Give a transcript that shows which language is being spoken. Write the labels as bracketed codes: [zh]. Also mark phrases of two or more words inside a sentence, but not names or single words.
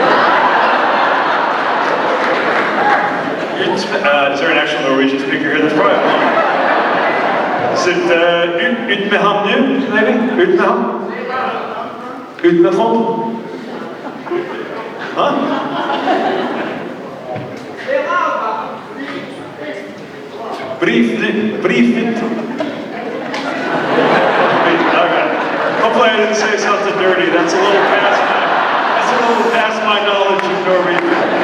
[en] Is there an actual Norwegian speaker here? There's probably one. Is it [no] ut med ham nu, [en] maybe? [no] Ut med ham? Ut med ham? Huh? [en] Brief. Hopefully I didn't say something dirty. That's a little past my knowledge of Norwegian.